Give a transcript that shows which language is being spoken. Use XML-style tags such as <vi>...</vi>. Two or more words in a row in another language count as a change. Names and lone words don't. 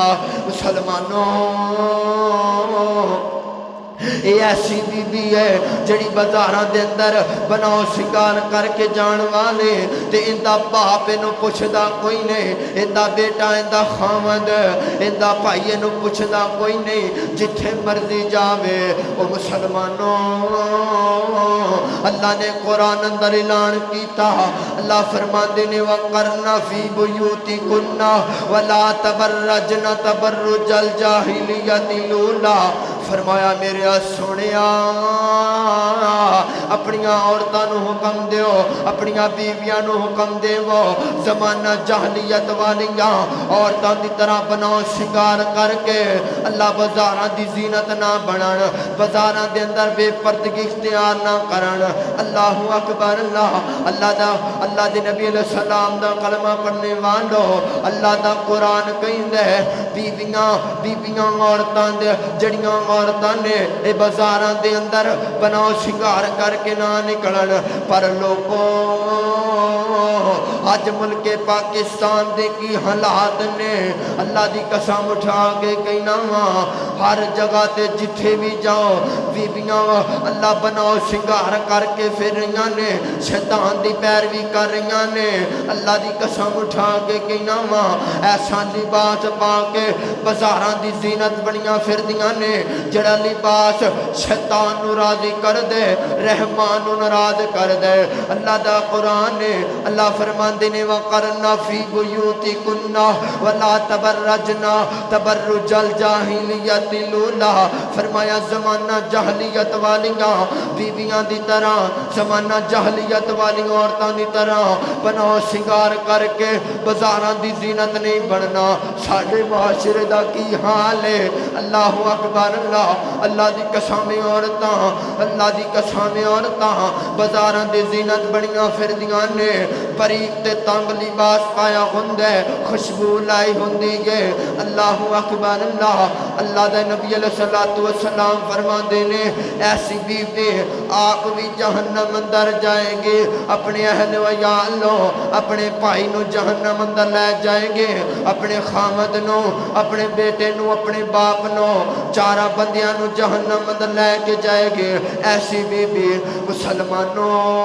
<pa>مسلمانوں یہ ایسی بی بی ہے جڑی بازاراں دے اندر بناؤ شنگار کر کے جان والے تے اندہ باپ انہوں پوچھدا کوئی نہیں، اندہ بیٹا اندہ خامد اندہ بھائی انہوں پوچھدا کوئی نہیں، جتھے مرضی جاوے۔ او مسلمانوں اللہ نے قرآن اندر اعلان کیتا، اللہ فرماندے نے</pa> <ar>وَقَرْنَ فِي بُيُوتِكُنَّ وَلَا تَبَرَّجْنَ تَبَرُّجَ الْجَاهِلِيَّةِ الْأُولَىٰ۔</ar> <pa>فرمایا میرے سونیا اپنیاں عورتاں نو حکم دیو، اپنیاں بیویاں نو حکم دیو زمانہ جہلیت والیاں عورتاں دی طرح بناؤ شنگار کر کے اللہ بازاراں دی زینت نہ بنن، بازاراں دے اندر بے پردگی اختیار نہ کرن۔</pa> <ar>اللہ اکبر</ar> <pa>اللہ دے نبی</pa> <ar>علیہ السلام</ar> <pa>دا کلمہ پڑھنے والو اللہ دا قرآن کہندے بیویاں عورتاں دے جڑیاں عورتاں نے اے بازاراں دے اندر بناؤ شنگار کر کے نہ نکلن، پر لوگوں آج ملک پاکستان دے کی حالات نے اللہ دی قسم اٹھا کے کہنا ہر جگہ تے جتھے بھی جاؤ بیبیاں اللہ بناؤ شنگار کر کے پھر رہیاں نے، شیطان دی پیروی کر رہیاں نے۔ اللہ دی قسم اٹھا کے کہنا ایسا لباس پا کے بازاراں دی زینت بنیاں پھر دیاں نے جڑا لباس شیطان نو راضی کر دے، رحمان نو ناراض کر دے۔ اللہ دا قرآن نے اللہ فرماندے نے</pa> <ar>وَقَرْنَ فِي بُيُوتِكُنَّ وَلَا تَبَرَّجْنَ تَبَرُّجَ الْجَاهِلِيَّةِ الْأُولَىٰ۔</ar> <pa>فرمایا زمانہ جہلیت والیاں بیویاں دی طرح، زمانہ جہلیت والی عورتاں دی طرح بناؤ شنگار کر کے بازاراں دی زینت نہیں بننا۔ ساڈے معاشرے دا کی حال ہے،</pa> <ar>اللہ اکبر</ar> <pa>اللہ اللہ دی قسم عورتاں اللہ دی قسم عورتاں بازاراں دی زینت بڑیاں پھردیاں نے باریک تے تنگ لباس پایا ہوندا ہے خوشبو لائی ہوندی ہے</pa> <ar>اللہ اکبر</ar> <pa>اللہ اللہ دے نبی</pa> <ar>علیہ الصلوۃ والسلام</ar> <pa>فرماندے نے ایسی بیوی آپ بھی جہنم اندر جائیں گے اپنے اہل و عیال نو اپنے بھائی نو جہنم اندر لے جائیں گے اپنے خامد نو اپنے بیٹے نو اپنے باپ نو چارہ بندیاں نو جہنم اندر لے کے جائے گے ایسی بیوی مسلمانوں</pa>